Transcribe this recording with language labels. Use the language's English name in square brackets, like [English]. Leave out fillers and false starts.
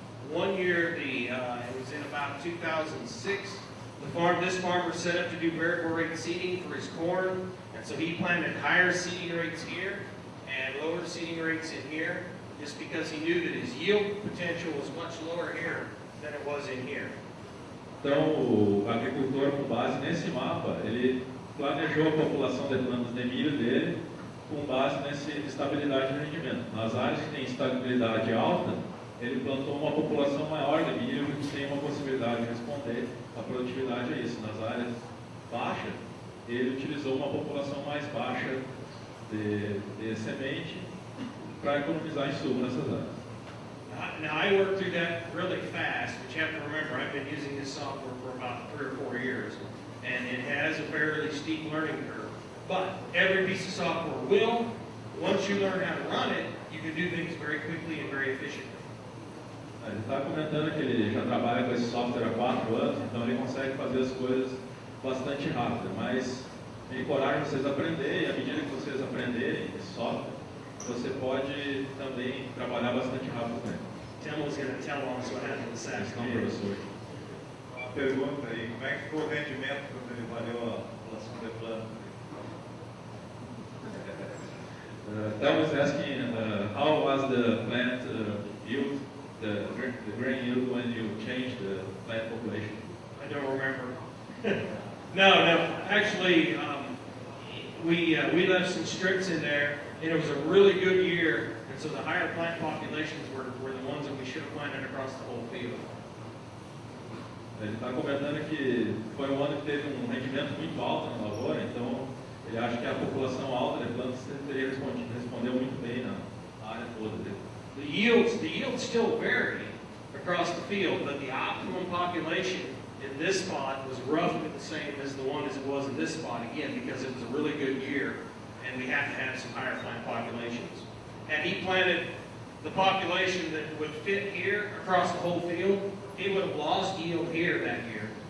[English] One year, it was in about 2006, this farmer set up to do variable rate seeding for his corn, and so he planted higher seeding rates here and lower seeding rates in here, just because he knew that his yield potential was much lower here than it was in here. [Portuguese] Então, o agricultor, com base nesse mapa, ele planejou a população de plantas de milho dele com base nessa estabilidade de rendimento. Nas áreas que tem estabilidade alta, ele plantou uma população maior de milho que tem uma possibilidade de responder a produtividade a isso. Nas áreas baixas, ele utilizou uma população mais baixa de semente para economizar insumo nessas áreas. [English] Now, I worked through that really fast, but you have to remember, I've been using this software for about 3 or 4 years, and it has a fairly steep learning curve. But every piece of software will, once you learn how to run it, you can do things very quickly and very efficiently. [Portuguese] Ele está comentando que ele já trabalha com esse software há 4 anos, então ele consegue fazer as coisas bastante rápido, mas me encorajo vocês a aprenderem, e à medida que vocês aprenderem esse software, você pode também trabalhar bastante rápido com ele. [English] Tim was going to tell us what happened this [Portuguese] Então, [English] afternoon. [Portuguese] professor. Uma pergunta aí, como é que ficou o rendimento quando ele avaliou a população de planta? [English] That was asking how was the plant yield, the grain yield when you changed the plant population? I don't remember. No. Actually, we left some strips in there, and it was a really good year. And so the higher plant populations were the ones that we should have planted across the whole field. [Portuguese] Ele está comentando que foi um ano que teve um rendimento muito alto na lavoura, então ele acha que a população alta de plantas teria respondeu muito bem na área toda dele. [English] The yields still vary across the field, but the optimum population in this spot was roughly the same as the one as it was in this spot, again, because it was a really good year, and we have to have some higher plant populations. Had he planted the population that would fit here across the whole field, he would have lost yield here that year.